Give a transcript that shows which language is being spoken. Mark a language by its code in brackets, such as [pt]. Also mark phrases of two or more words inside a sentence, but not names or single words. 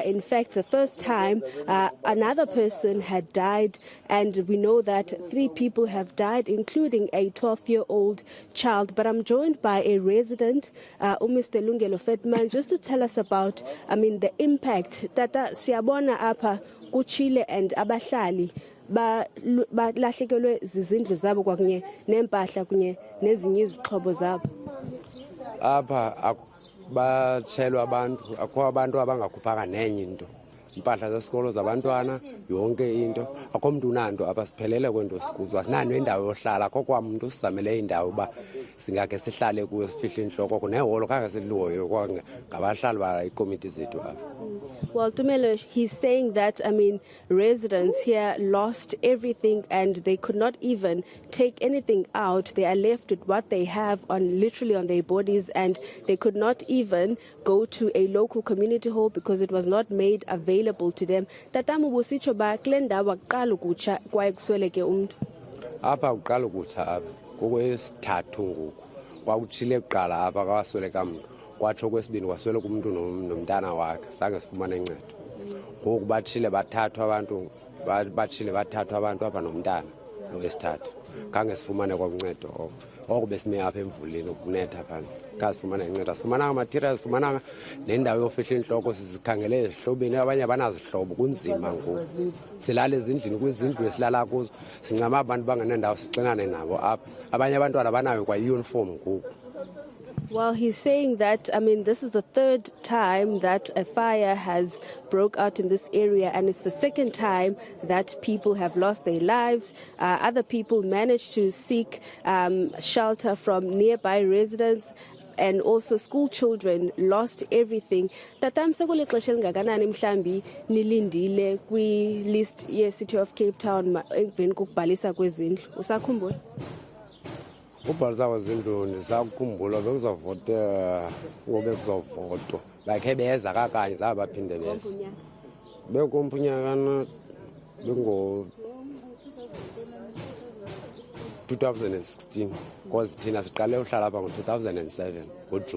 [en] In fact, the first time another person had died, and we know that 3 people have died, including a 12-year-old child. But I'm joined by a resident, Mr. Lungelo Fetman, just to tell us about, the impact. [xh] Tata siyabona apha kuchile and abahlali balahlekelwe zizindlu zabo kwakunye nempahla kunye nezinye izixhobo zabo. Apha batshelwa abantu, akho abantu abangakhuphanga nenye into. Impahla zesikolo zabantwana, yonke into. Akho mntu unanto apha, siphelele kwento sikuzo. Asinalo indawo yohlala, akho kwamntu sizamele indawo uba singakhe sihlale kuyo sifihle inhloko kuneholo khange siluhoyo ngabahlali ba ikomiti zethu apha. [en] Well, Tumelo, he's saying that, residents here lost everything and they could not even take anything out. They are left with what they have literally on their bodies, and they could not even go to a local community hall because it was not made available to them. [xh] Tatamu busitsho ba kule ndawo kuqala ukutsha kwaye kusweleke umuntu. Apha uqala ukutsha apha ngokwesithathu ngoku. Kwakutshile kuqala apha kwasweleka umuntu. Kwatsho kwesibini kwasweleka umuntu nomntana wakhe, zange sifumane uncedo. Ngoku batshile bathathwa abantu apha nomntana lowesithathu. Khange sifumane kwauncedo oko besime apha emvuleni ukunetha phana. Khange sifumane uncedo, sifumananga materials, sifumananga nendawo yofihla inhloko, sizikhangele ezihlobeni, abanye abanazihlobo, kunzima ngoku. Silala ezindlini kwizindlu esilala kuzo, sincama abantu bangenendawo sixinane nabo apha. Abanye abantwana banayo kwa uniform ngoku. [en] Well, he's saying that, this is the 3rd time that a fire has broke out in this area, and it's the 2nd time that people have lost their lives. Other people managed to seek shelter from nearby residents, and also school children lost everything. [xh] Tatam sekule xesha elingakanani mhlambi nilindile kwi list ye City of Cape Town emveni kokubhalisa kwezindlu? Usakhumbula? Ubhalisa kwezindlu ndisakhumbula bekuzavota ngobe kuzavotwa. Like beza kakanye zabaphinde beza. Bekumpunyakana bengo 2016 because thina siqale uhlala apha ngo-2007 ngoJune.